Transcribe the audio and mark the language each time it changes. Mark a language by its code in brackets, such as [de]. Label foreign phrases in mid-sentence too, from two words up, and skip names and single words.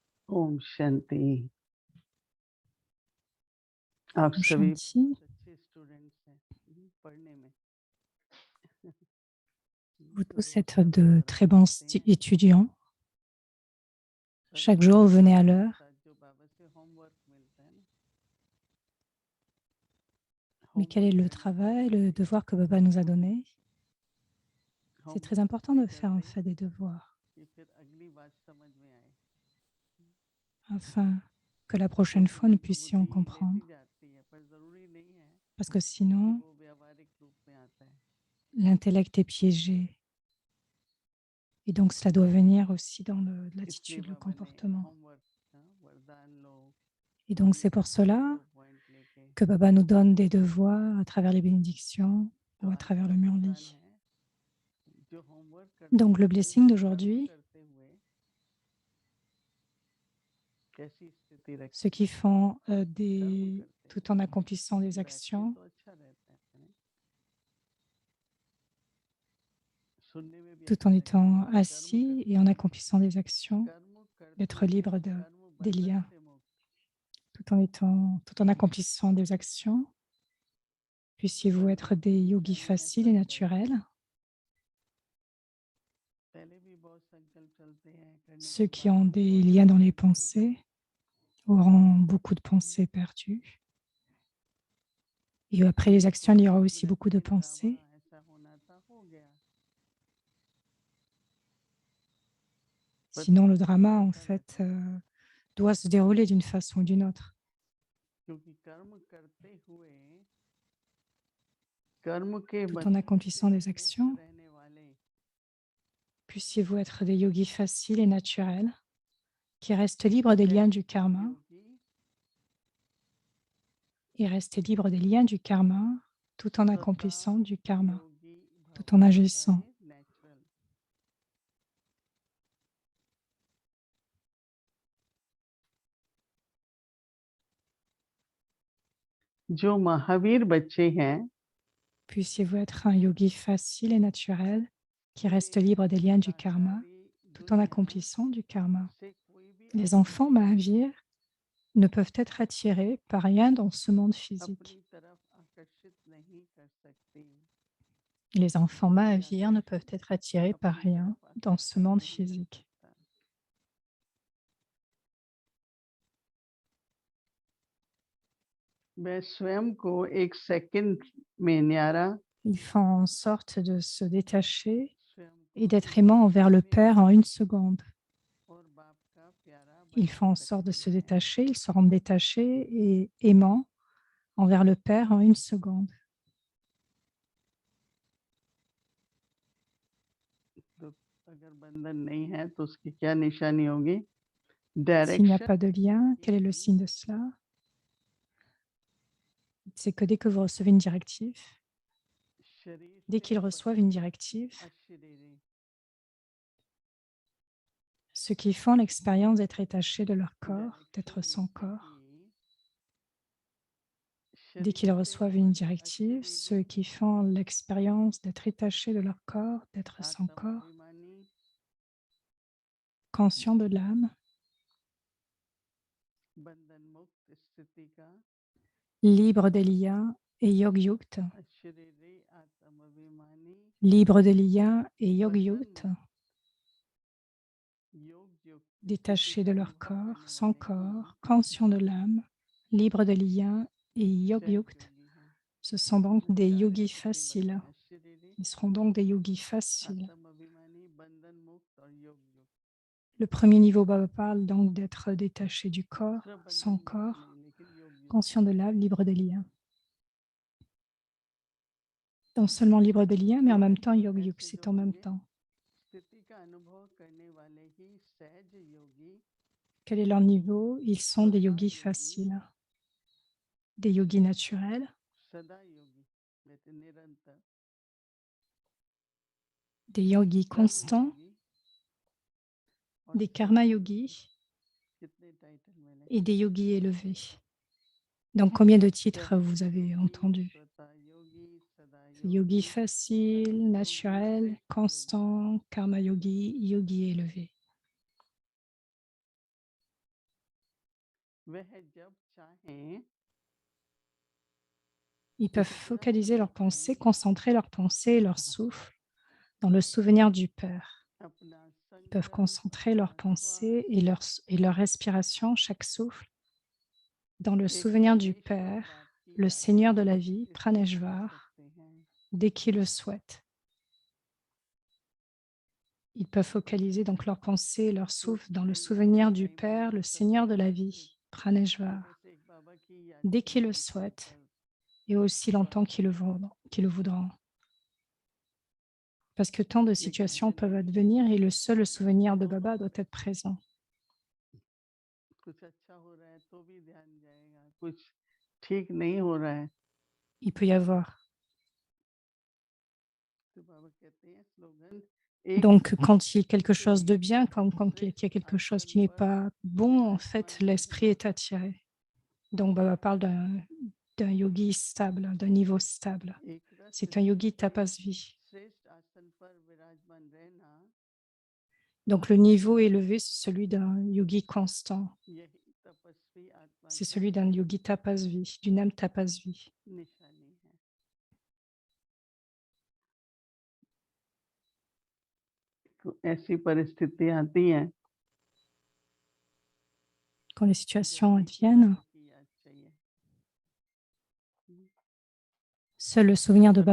[hi] ओम शांति। आप Om सभी Shanti. बहुत अच्छे स्टूडेंट्स हैं पढ़ने में। [fr] Vous [hi] तो [fr] tous [hi] रोज [fr] êtes [hi] समय [fr] de [hi] पर [fr] très [hi] आ [fr] bons [hi] जाते हैं। [fr] étudiants. [hi] सभी [fr] Chaque [hi] लोग [fr] jour, vous venez à [hi] हमारे [fr] l'heure. [hi] साथ जो बाबा से होमवर्क मिलता है ना, [fr] Mais quel est [hi] होमवर्क [fr] le [hi] करना बहुत [fr] travail, le [hi] जरूरी है। [fr] devoir que Baba nous a donné? C'est très [hi] होमवर्क [fr] important [hi] इसलिए [fr] de faire en [hi] करते [fr] fait [hi] हैं [fr] des devoirs [hi] कि फिर अगली बात समझ में आए। [fr] afin que la prochaine [hi] छोटी [fr] fois nous [hi] छोटी [fr] puissions [hi] बुद्धि लेती [fr] comprendre. [hi] जाती है, पर जरूरी नहीं है [fr] Parce que [hi] कि [fr] sinon, [hi] वो व्यावहारिक रूप में आता है। [fr] l'intellect est piégé. Et donc, cela doit venir aussi dans [hi] इसलिए [fr] l'attitude, le [hi] बाबा ने [fr] comportement. [hi] होमवर्क वरदान लो, [fr] Et donc, [hi] ये [fr] c'est pour [hi] एक [fr] cela [hi] दो पॉइंट लेके। [fr] que Baba nous donne des devoirs à travers les bénédictions [hi] तो [fr] ou à [hi] आज [fr] travers [hi] का [fr] le [hi] वरदान [fr] murli. [hi] है, जो होमवर्क करते [fr] Donc, le [hi] हुए, [fr] blessing [hi] कर्म [fr] d'aujourd'hui, [hi] करते हुए कैसी स्थिति [fr] ceux [hi] रखें। [fr] qui font [hi] कर्म करते [fr] tout en [hi] हुए [fr] accomplissant des [hi] बैठ के [fr] actions, [hi] तो अच्छा रहता है, सुनने में भी [fr] tout [hi] अच्छा [fr] en [hi] लगता है, [fr] étant [hi] पर कर्म [fr] assis et [hi] करते [fr] en [hi] हुए, [fr] accomplissant des actions, [hi] कर्म करते [fr] d'être [hi] हुए [fr] libre [hi] कर्म [fr] des [hi] बंधन [fr] liens, [hi] से मुक्त। [fr] tout en accomplissant des actions. Puissiez-vous être [hi] बंधन [fr] des [hi] हमेशा [fr] yogis [hi] नहीं है, [fr] faciles et [hi] संकल्प [fr] naturels, [hi] है। पहले भी बहुत संकल्प चलते हैं, करने [fr] ceux [hi] के [fr] qui [hi] बाद [fr] ont [hi] भी [fr] des [hi] बहुत [fr] liens [hi] सारे [fr] dans les [hi] संकल्प [fr] pensées [hi] चलते [fr] auront beaucoup de pensées perdues. Et après les [hi] हैं। [fr] actions, il y [hi] कोई [fr] aura [hi] एक [fr] aussi beaucoup de [hi] वृत्ति ड्रामा [fr] pensées. [hi] ऐसा होना था, हो गया, पर [fr] Sinon, le [hi] चलता [fr] drama, en [hi] चलता [fr] fait, [hi] रहता है। [fr] doit se dérouler d'une façon ou d'une autre. [hi] क्योंकि कर्म करते हुए कर्म के [fr] Tout en [hi] बंधन से [fr] accomplissant des [hi] मुक्त [fr] actions, [hi] रहने वाले [fr] puissiez-vous être des yogis faciles et naturels qui restent libres des liens du [hi] ऐसे [fr] karma [hi] योगी [fr] et rester libres des liens du karma tout en accomplissant [hi] स्वतः [fr] du karma, [hi] योगी भव, [fr] tout en [hi] स्वतः [fr] agissant. [hi] है नेचुरल। जो महावीर बच्चे हैं, [fr] Puissiez-vous être un yogi facile et naturel qui reste [hi] वे [fr] libre des liens du karma [hi] सांसारिक [fr] tout en [hi] दुनिया [fr] accomplissant du karma. [hi] से कोई भी [fr] Les enfants [hi] आकर्षित नहीं [fr] Mahavir [hi] है, [fr] ne peuvent être attirés par rien dans ce monde physique. [hi] अपनी तरफ आकर्षित नहीं कर सकते, [fr] Les enfants [hi] कोई [fr] Mahavir ne peuvent [hi] आकर्षण [fr] être attirés par [hi] अपनी [fr] rien [hi] तरफ [fr] dans ce [hi] आकर्षित [fr] monde [hi] नहीं कर [fr] physique. [hi] सकता। मैं स्वयं को एक सेकंड में न्यारा, [fr] Ils font en sorte de se détacher [hi] स्वयं [fr] et [hi] को [fr] d'être [hi] एक [fr] aimants envers [hi] सेकंड [fr] le [hi] में [fr] Père en une seconde. [hi] और बाप का प्यारा [fr] Ils [hi] बना [fr] font en sorte de [hi] सकते [fr] se [hi] हैं। [fr] détacher, ils se rendent détachés et aimants envers le Père en une seconde. [hi] तो अगर बंधन नहीं है तो उसकी क्या निशानी होगी? [fr] S'il n'y a [hi] डायरेक्शन [fr] pas de lien, quel est le [hi] ही [fr] signe de cela? C'est que dès que vous recevez une directive, [hi] शरीर [fr] dès [hi] से [fr] qu'ils reçoivent une [hi] परे [fr] directive, [hi] अशरीरी, [fr] ceux qui font l'expérience d'être détachés de leur corps, d'être [hi] डायरेक्शन [fr] sans [hi] होते [fr] corps, [hi] ही [fr] dès [hi] शरीर [fr] qu'ils [hi] से [fr] reçoivent une [hi] परे [fr] directive, ceux [hi] अशरीरी, [fr] qui font l'expérience d'être détachés de leur corps, d'être sans corps, [hi] आत्माभिमानी, [fr] conscients de l'âme, [hi] बंधन मुक्त स्थिति का [fr] libres des liens et yogyukta, [hi] अशरीरी आत्माभिमानी [fr] libres des liens et [hi] बंधन [fr] yogyukta, [hi] मुक्त योग युक्त स्थिति [fr] détachés [hi] का [fr] de leur [hi] अनुभव [fr] corps, [hi] करने [fr] sans [hi] वाले ही [fr] corps, conscients de l'âme, libres de liens et [hi] सहज [fr] yogyukt. [hi] योगी हैं। [fr] Ce sont donc [hi] इसमें [fr] des [hi] चार [fr] yogis [hi] स्थितियां बताई, [fr] faciles. [hi] अशरीरी, [fr] Ils seront donc des yogis faciles. [hi] आत्माभिमानी, बंधन मुक्त और योग युक्त। [fr] Le premier niveau Baba parle donc d'être détaché du corps, [hi] सिर्फ [fr] sans [hi] बंधन मुक्त [fr] corps, [hi] नहीं, लेकिन योग युक्त। [fr] conscient de l'âme, libre des liens. Non seulement libre des liens, mais en même temps yogyuk, [hi] ऐसे जो [fr] c'est en même [hi] होंगे, [fr] temps. [hi] स्थिति का अनुभव करने वाले ही सहज योगी, [fr] Quel est leur niveau? Ils sont des [hi] स्वतः [fr] yogis [hi] योगी, [fr] faciles, des yogis naturels, [hi] सदा योगी, कहते निरंतर, [fr] des yogis [hi] कर्म [fr] constants, [hi] योगी और [fr] des karma [hi] सिद्ध योगी। [fr] yogis [hi] कितने टाइटल मैंने, [fr] et des yogis élevés. Donc, combien de titres [hi] सहज [fr] vous avez [hi] योगी, [fr] entendus? [hi] स्वतः योगी, सदा [fr] Yogi [hi] योगी, [fr] facile, [hi] कर्म योगी, [fr] naturel, [hi] श्रेष्ठ योगी। [fr] constant, [hi] karma yogi, [fr] yogi élevé. [hi] वह जब चाहें [fr] Ils peuvent [hi] स्थिर हो [fr] focaliser leurs [hi] जाते [fr] pensées, [hi] हैं, [fr] concentrer leurs pensées et leur souffle dans le souvenir du Père. [hi] अपना [fr] Ils peuvent [hi] संकल्प, [fr] concentrer leurs [hi] अपना [fr] pensées [hi] श्वास [fr] et leur respiration, chaque souffle, dans le [hi] एक [fr] souvenir du [hi] परमेश्वर [fr] Père, [hi] बाप की [fr] le [hi] याद में [fr] Seigneur de la vie, [hi] स्थिर हो [fr] Praneshvar, [hi] सकते हैं। [fr] dès qu'ils le souhaitent. Ils peuvent focaliser donc leurs pensées et leur souffle dans le souvenir du Père, le Seigneur de la vie, Praneshvar, [hi] बस एक बाबा की याद [fr] dès [hi] चाहिए, [fr] qu'ils le [hi] एक [fr] souhaitent [hi] संकल्प [fr] et aussi longtemps [hi] श्वास, [fr] qu'ils le voudront. Parce que tant de [hi] लेकिन [fr] situations [hi] अगर [fr] peuvent [hi] नहीं [fr] advenir et le seul souvenir de [hi] तो [fr] Baba doit être présent. [hi] कुछ अच्छा हो रहा है तो भी ध्यान जाएगा, कुछ ठीक नहीं हो रहा है [fr] Il peut y avoir. [hi] तो बाबा कहते हैं स्लोगन एक [fr] Donc, quand il y a quelque chose de [hi] योगी [fr] bien, quand il y [hi] श्रेष्ठ [fr] a quelque chose [hi] आसन [fr] qui n'est [hi] पर [fr] pas bon, en fait, [hi] विराजमान [fr] l'esprit [hi] रहना। [fr] est attiré. Donc, Baba parle d'un yogi stable, d'un niveau stable. [hi] एक रस [fr] C'est un yogi [hi] से [fr] tapasvi. [hi] श्रेष्ठ आसन पर विराजमान रहना, [fr] Donc, le niveau élevé, c'est celui d'un yogi constant. [hi] यही तपस्वी आत्मा [fr] C'est [hi] की [fr] celui d'un yogi tapasvi, d'une âme tapasvi. [hi] निशानी है। तो ऐसी परिस्थिति आती हैं [fr] Quand les [hi] जब [fr] situations [hi] एक [fr] adviennent, [hi] बाबा की याद चाहिए, [fr] seul le souvenir de